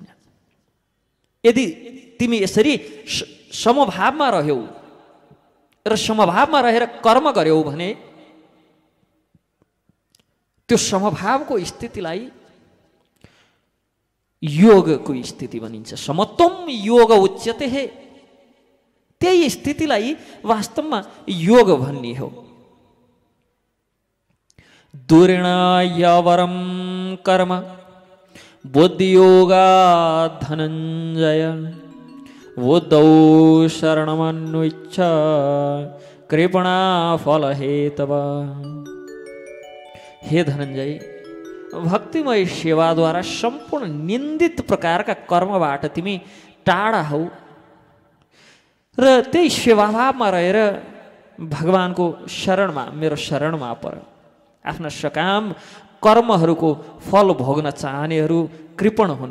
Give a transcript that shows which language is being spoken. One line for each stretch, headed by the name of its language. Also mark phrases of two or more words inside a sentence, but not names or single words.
Nepali: यदि तिमी यसरी समभावमा रह्यौ र समभावमा रहेर कर्म गर्यौ भने त्यो समभावको स्थितिलाई योगको स्थिति भनिन्छ।
Sanskrit: समत्वम योग उच्यते।
Nepali: हे, त्यही स्थितिलाई वास्तवमा योग भन्ने हो।
Sanskrit: दुर्णयवरम कर्म बुद्धियोगा धनञ्जय बुद्धौ शरणमन्विच्छ कृपणा फल हेतव।
Nepali: हे धनञ्जय, भक्तिमय सेवाद्वारा सम्पूर्ण निन्दित प्रकारका कर्मबाट तिमी टाढा हौ र त्यही सेवाभावमा रहेर भगवानको शरणमा, मेरो शरणमा पर। आफ्ना सकाम कर्महरूको फल भोग्न चाहनेहरू कृपण हुन्।